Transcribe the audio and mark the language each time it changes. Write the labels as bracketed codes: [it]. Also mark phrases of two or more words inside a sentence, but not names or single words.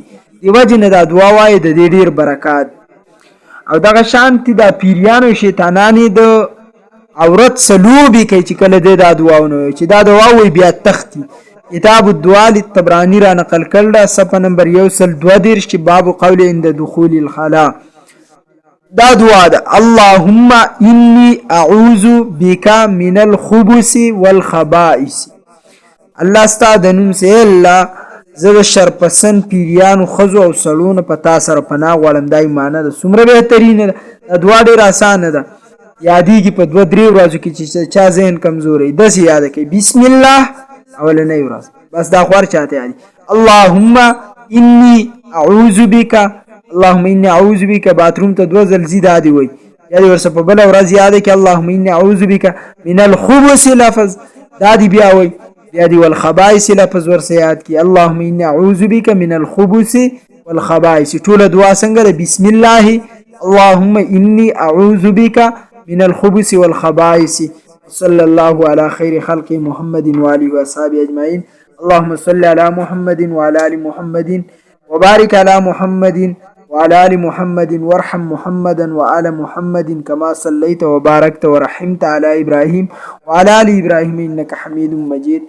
[ps] دی وجه نه دا دعا وایي، د دې ډېر برکات. او دغه شانتې دا پیریان او شیطانانې د عورت سلوبې کوي چې کله دی دا دعا ونوي، چې دا دعا وایي بیا تختی. [ar] کتاب الدعاء للطبراني [ps] را نقل کړل، صفحه نمبر 132 چې [ar] باب قول عند دخول الخلا. [ps] دا دعا ده: [ar] اللهم انی اعوذ بک من الخبث والخبائث. [ps] الله ستا د نوم سه الله، زه د شرپسند پیریانو ښځو او سړو نه په تا سره پناه غواړم. دا معنی ده. څومره بهترینه ده. دا دعا ډېره اسانه ده، یادېږي په 2-3 ورځو کې چې چا ذهن کمزوری داسې یاده کوي. [ar] بسم الله [ps] اولنۍ ورځ بس دا خوار چاته یادي. [ar] اللهم انی اعوذ بک، اللهم انی اعوذ بک [ps] باتروم ته 2 ځل زی دا دی وای، یا دې ورسره په بل ورځ یاده کې [ar] اللهم انی اعوذ بک من الخبث [ps] لفظ دا دی بیا وای، بیا دی والخبائث لفظ ورسره یاد کی. [ar] اللهم انی اعوذ بک من الخبث والخبائث. [ps] ټول دعا څنګه ده؟ [ar] بسم الله اللهم انی اعوذ بک من الخبث والخبائث. صلى الله على خير خلق محمد وآله وأصحابه أجمعين. اللهم صل على محمد وعلى آل محمد وبارك على محمد وعلى آل محمد وارحم محمدا وآل محمد كما صليت وباركت ورحمت على إبراهيم وعلى آل إبراهيم إنك حميد مجيد.